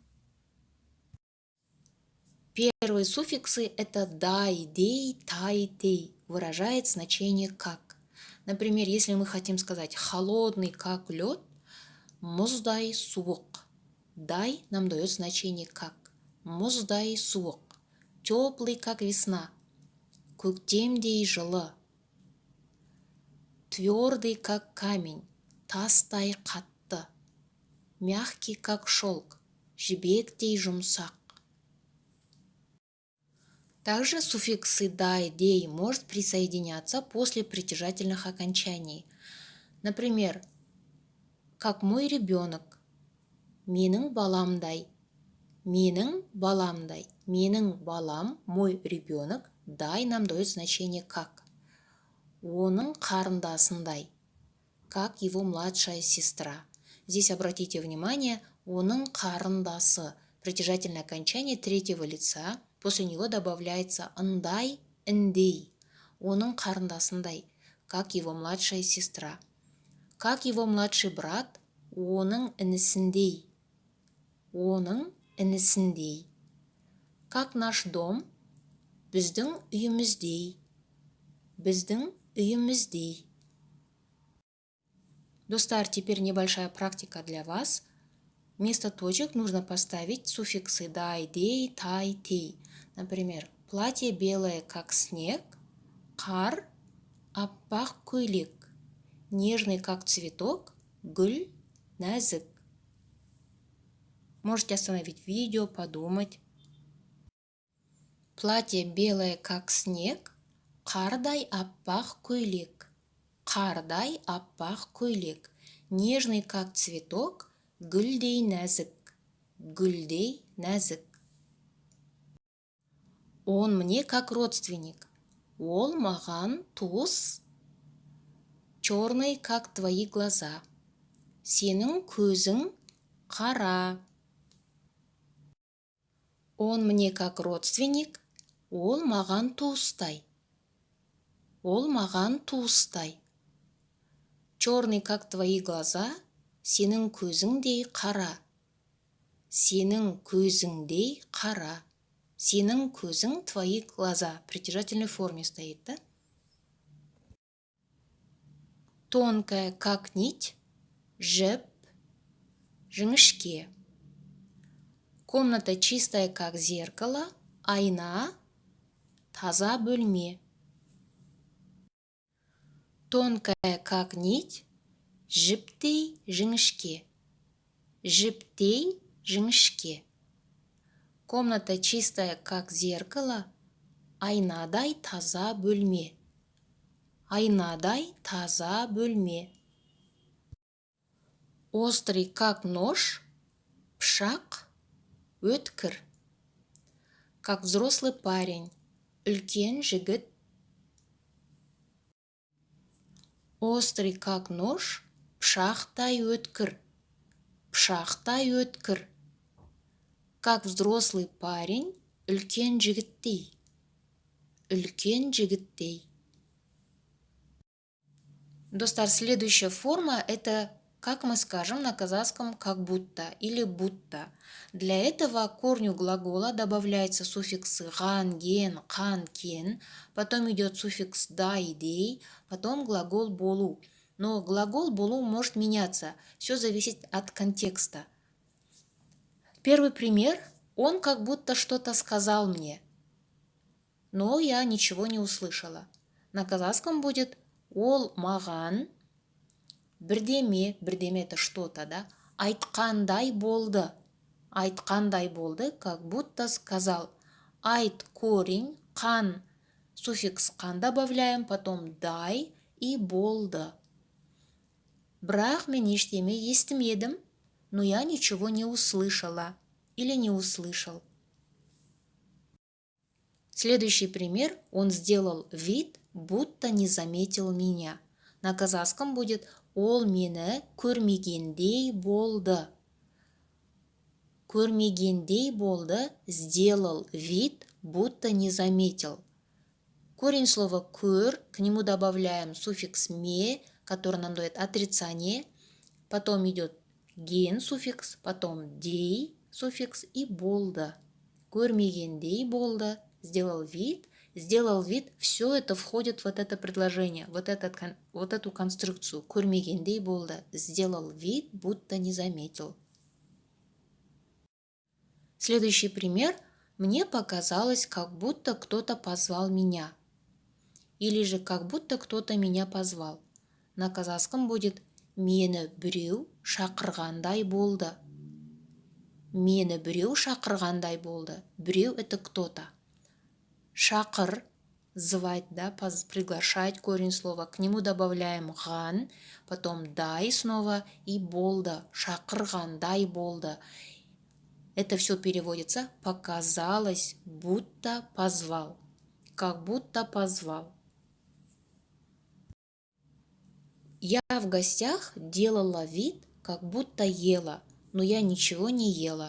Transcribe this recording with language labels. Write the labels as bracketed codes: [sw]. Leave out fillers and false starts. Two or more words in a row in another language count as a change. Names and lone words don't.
[ru] Первые суффиксы – это дай, дей, тай, тей, выражает значение как. Например, если мы хотим сказать холодный как лед, [kk] муздай суок. [ru] Дай нам дает значение как. [kk] Муздай суок. [ru] Теплый как весна. [kk] Көктемдей жылы. [ru] Твердый как камень. [kk] Тастай қатты. [ru] Мягкий как шелк. [kk] Жібектей жұмсақ. [ru] Также суффиксы дай, дей может присоединяться после притяжательных окончаний. Например, как мой ребенок. [kk] Менің баламдай. Менің баламдай. Менің балам, [ru] мой ребенок. Дай нам дает значение как. [kk] Оның қарындасындай. [ru] Как его младшая сестра. Здесь обратите внимание, [kk] оның қарындасы. [ru] Притяжательное окончание третьего лица. После него добавляется ындай, індей. [kk] Оның қарындасындай, [ru] как его младшая сестра. Как его младший брат, [kk] оның інісіндей. Оның інісіндей. [ru] Как наш дом, [kk] біздің үйіміздей. Біздің үйіміздей. [ru] Достар, теперь небольшая практика для вас. Вместо точек нужно поставить суффиксы дай, дей, тай, тей. Например, платье белое, как снег, [kk] қар, аппақ көйлек, [ru] нежный, как цветок, [kk] гүл, нәзік. [ru] Можете остановить видео, подумать. Платье белое, как снег, [kk] қардай аппақ көйлек, қардай аппақ көйлек, [ru] нежный, как цветок, [kk] гүлдей нәзік, гүлдей нәзік. [ru] Он мне как родственник. [kk] Ол маған туыс. [ru] Черный, как твои глаза. [kk] Сенің көзің қара. [ru] Он мне как родственник. [kk] Ол маған туыстай. Ол маған туыстай. [ru] Черный, как твои глаза. [kk] Сенің көзіңдей қара. Сенің көзіңдей қара. Сенің көзің, [ru] твои глаза. В притяжательной форме стоит, да? Тонкая, как нить. [kk] Жіп, жіңішке. [ru] Комната чистая, как зеркало. [kk] Айна, таза бөлме. [ru] Тонкая, как нить. [kk] Жіптей, жіңішке. Жіптей, жіңішке. [ru] Комната чистая, как зеркало. [kk] Айнадай таза бөлме. Айнадай таза бөлме. [ru] Острый, как нож. [kk] Пышақ, өткір. [ru] Как взрослый парень. [kk] Үлкен жігіт. [ru] Острый, как нож. [kk] Пышақтай өткір. Пышақтай өткір. [ru] Как взрослый парень, [kk] үлкен жігіттей. Үлкен жігіттей. [ru] Достар, следующая форма – это, как мы скажем на казахском, как будто или будто. Для этого к корню глагола добавляется суффиксы ған, ген, қан, кен, потом идет суффикс дай, дей, потом глагол болу. Но глагол болу может меняться, все зависит от контекста. Первый пример Он как будто что-то сказал мне, но я ничего не услышала. На казахском будет [kk] ол маған бірдеме, бірдеме [ru] это что-то, да? [kk] Айтқандай болды. Айтқандай болды, [ru] как будто сказал. Айт корень, қан, суффикс қан добавляем, потом дай и болды. [kk] Бірақ мен ештеме естімедім, [ru] но я ничего не услышала или не услышал. Следующий пример. Он сделал вид, будто не заметил меня. На казахском будет [kk] ол мені көрмегендей болды. Көрмегендей болды, [ru] сделал вид, будто не заметил. Корень слова көр, к нему добавляем суффикс ме, который нам дает отрицание. Потом идет ген суффикс, потом дей суффикс и болды. [kk] Көрмегендей болды, [ru] сделал вид, все это входит в вот это предложение, вот эту конструкцию. [kk] Көрмегендей болды, [ru] сделал вид, будто не заметил. Следующий пример. Мне показалось, как будто кто-то позвал меня. Или же как будто кто-то меня позвал. На казахском будет [kk] мені біреу шақырғандай болды. Мені біреу шақырғандай болды. [ru] Біреу это кто-то. Шақыр, звать, да, приглашать корень слова. К нему добавляем ган, потом дай снова и болды. [kk] Шақырғандай болды. [ru] Это все переводится показалось, будто позвал. Как будто позвал. Я в гостях делала вид, как будто ела, но я ничего не ела.